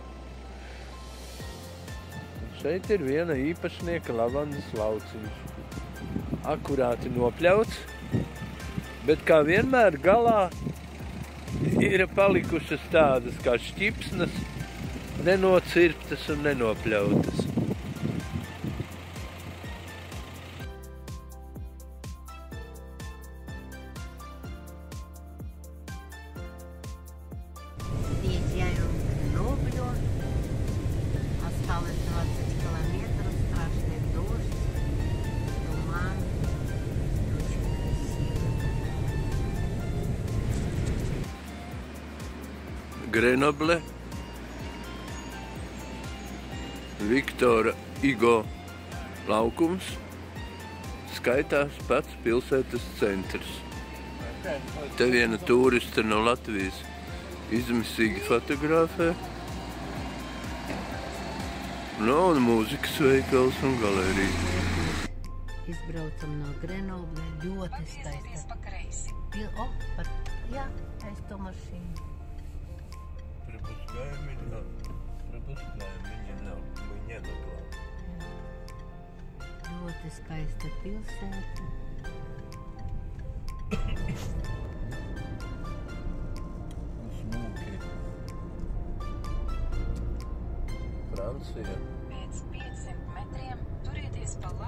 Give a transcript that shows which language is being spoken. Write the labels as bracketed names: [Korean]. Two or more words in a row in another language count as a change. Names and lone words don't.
[Latvian] Un šeit ir viena īpašnieka lavandas lauciņš. Akurāti nopļauts, bet kā vienmēr galā ir palikušas tādas kā šķipsnas, nenocirptas un nenopļautas. [Russian] Осталось 20 километров, страшный дождь, туман, очень красиво. [Latvian] Grenoble, Viktora Igo laukums, skaitās pats pilsētas centrs. Te viena tūriste no Latvijas izmisīgi fotografē. No, un mūzikas veikals un galerija. Izbraucam no Grenoble, ļoti skaista. Jā, skaisto mašīnu. [Russian] Пропускаем меня на главу. [Latvian] Ļoti skaista pilsēta. Smuki. Francija. Pēc 500 metriem turieties pa labi